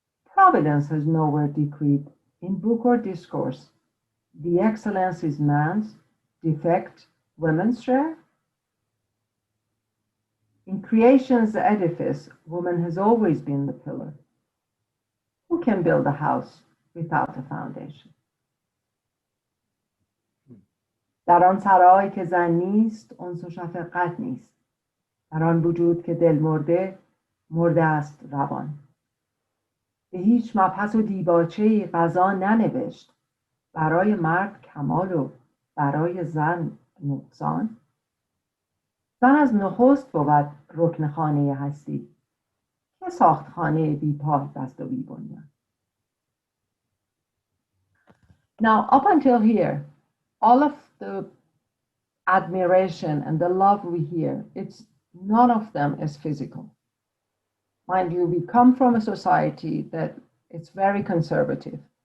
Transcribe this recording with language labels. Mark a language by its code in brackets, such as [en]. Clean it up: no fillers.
[en] Providence has nowhere decreed, in book or discourse, the excellence is man's, defect women's share. In creation's edifice, woman has always been the pillar. Who can build a house without a foundation? [fa] در آن سرای که زن نیست انس و شفقت نیست. در آن وجود که دل مرده مرده است روان. به هیچ مبحث و دیباچه‌ای قضا ننوشت. برای مرد کمال و برای زن نقصان. زن از نخست بود رکن خانه هستی. که ساخت خانه بی پای بست و بی بنیان. [en] Now, up until here, all of the admiration and the love we hear, none of them is physical. Mind you, we come from a society that it's very conservative.